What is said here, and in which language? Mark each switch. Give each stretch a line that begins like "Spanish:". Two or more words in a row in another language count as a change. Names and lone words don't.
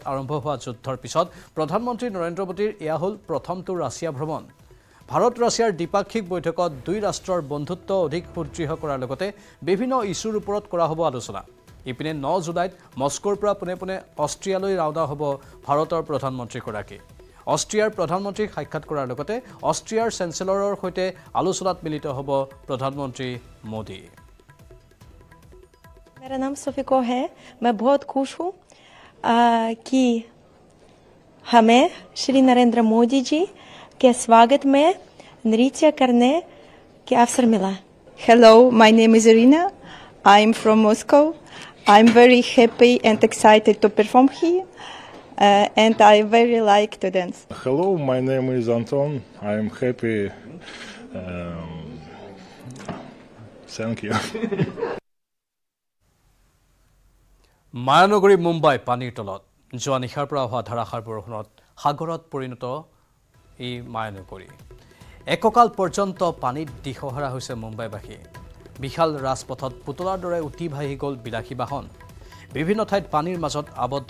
Assamese: আৰম্ভ হোৱা যুদ্ধৰ পিছত প্ৰধানমন্ত্ৰী নৰেন্দ্ৰ মোদীৰ এয়া হ'ল প্ৰথমটো ৰাছিয়া ভ্ৰমণ ভাৰত ৰাছিয়াৰ দ্বিপাক্ষিক বৈঠকত দুই ৰাষ্ট্ৰৰ বন্ধুত্ব অধিক সুদৃঢ় কৰাৰ লগতে বিভিন্ন ইছ্যুৰ ওপৰত কৰা হ'ব আলোচনা ইপিনে 9 জুলাইত মস্কোৰ পৰা পোনে পোনে অষ্ট্ৰিয়ালৈ ৰাওনা হ'ব ভাৰতৰ প্ৰধানমন্ত্ৰীগৰাকী অষ্ট্ৰিয়াৰ প্ৰধানমন্ত্ৰীক সাক্ষাৎ কৰাৰ লগতে অষ্ট্ৰিয়াৰ চেঞ্চেলৰৰ সৈতে আলোচনাত মিলিত হ'ব প্ৰধানমন্ত্ৰী মোদী
Hindi: मेरा नाम सोफिको है मैं बहुत खुश हूँ कि हमें श्री नरेंद्र मोदी जी के स्वागत में नृत्य करने के अवसर मिला
English: Hello, my name is Irina. I'm from Moscow. I'm very happy and excited to perform here and I very like to dance. Hello, my name is Anton. I'm happy. Thank you.
Assamese: মায়ানগৰী মুম্বাই পানীৰ তলত যোৱা নিশাৰ পৰা হোৱা ধাৰাসাৰ বৰষুণত সাগৰত পৰিণত এই মায়ানগৰী এককাল পৰ্যন্ত পানীত দিশহাৰা হৈছে মুম্বাইবাসী বিশাল ৰাজপথত পুতলাৰ দৰে উটি ভাহি গ'ল বিলাসী বাহন বিভিন্ন ঠাইত পানীৰ মাজত আবদ্ধ